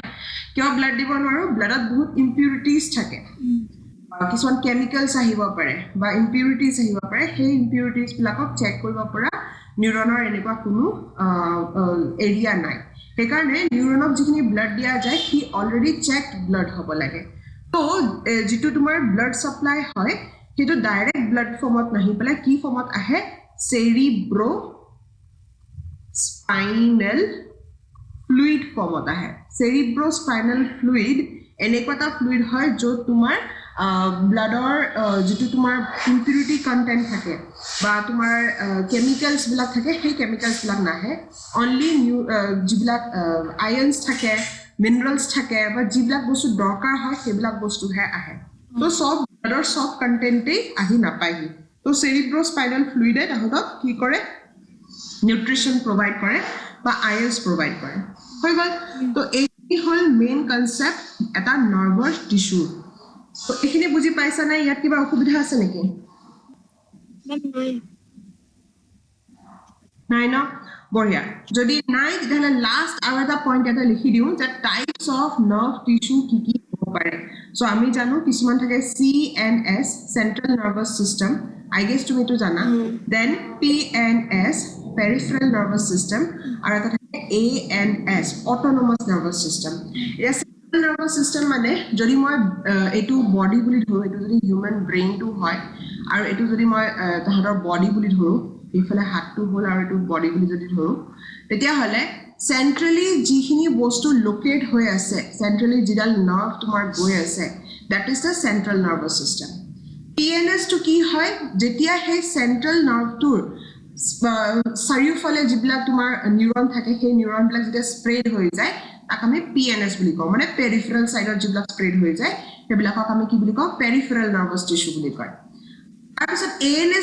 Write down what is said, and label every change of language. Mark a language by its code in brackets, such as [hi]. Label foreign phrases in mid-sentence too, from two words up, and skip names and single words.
[as] কিয় ব্লাড দিব নোৱাৰো ব্লাডত বহুত ইম্পিউৰিটিজ থাকে কিছুমান কেমিক্যালছ আহিব পাৰে বা ইম্পিউৰিটিজ আহিব পাৰে সেই ইম্পিউৰিটিজ বিলাকক চেক কৰিব পৰা নিউৰনৰ এনেকুৱা কোনো এৰিয়া নাই সেইকাৰণে নিউৰনক যিখিনি ব্লাড দিয়া যায় সি [en] already checked blood [as] হ'ব লাগে তো যেটো তোমাৰ [en] blood supply [as] হয় সেইটো [en] direct blood [as] ফৰ্মত নাহি পেলাই কি ফৰ্মত আহে cerebro [en] spinal fluid [as] ফৰ্মত আহে [en] cerebro spinal fluid [as] এনেকুৱা ফ্লুইড হয় য'ত তোমাৰ ব্লাডৰ যেটো তোমাৰ [en] impurity content [as] থাকে বা তোমাৰ কেমিক্যালস বিলাক থাকে সেই কেমিক্যালস বিলাক নাহে অনলি যিবিলাক আয়নস থাকে মিনাৰেলস থাকে বা যিবিলাক বস্তু দৰকাৰ হয় সেইবিলাক বস্তুহে আহে তো সব ব্লাডৰ সব কন্টেন্টেই আহি নাপায়হি তো [en] cerebro spinal fluid [as] তাহতক কি কৰে [en] nutrition provide [as] কৰে বা [en] ions provide [as] কৰে হৈ গল তো এই হল [en] main concept [as] এটা [en] nervous tissue [as] তো এখিনি বুজি পাইছা না ইয়াত কিবা অসুবিধা আছে নেকি নাই না বঢ়িয়া যদি নাই তাহলে লাস্ট আৰু এটা পইণ্ট এটা লিখি দিও যে [en] types of nerve tissue [as] কি কি হ'ব পাৰে সো আমি জানো কিছুমান থাকে [en] CNS central nervous system I guess [as] তুমি তো জানা [en] then PNS peripheral nervous system [as] আৰু এটা থাকে [en] ANS autonomous nervous system [as] এই [en] central nervous system [as] মানে যদি মই এটো বডি বুলি ধৰো এটো যদি [en] human brain to [as] হয় আৰু এটো যদি মই তাহাঁতৰ বডি বুলি ধৰো ইফালে হাতটো হল আৰু এটো বডি বুলি যদি ধৰো তেতিয়া হলে সেন্ট্ৰালি যিখিনি বস্তু লোকেট হৈ আছে সেন্ট্ৰালি যিডাল নাৰ্ভ তোমাৰ গৈ আছে [en] that is the central nervous system PNS [as] to কি হয় যেতিয়া সেই সেন্ট্রাল নার্ভটোৰ চাৰিওফালে যিবিলাক তোমাৰ নিউৰন থাকে সেই নিউৰন বিলাক যেতিয়া স্প্ৰেড হৈ যায় তাক আমি PNS বুলি কওঁ মানে [en] peripheral side [as] যিবিলাক স্প্ৰেড হৈ যায় সেইবিলাকক আমি কি বুলি কওঁ [en] peripheral nervous tissue [as] বুলি কয় তাৰপিছত ANS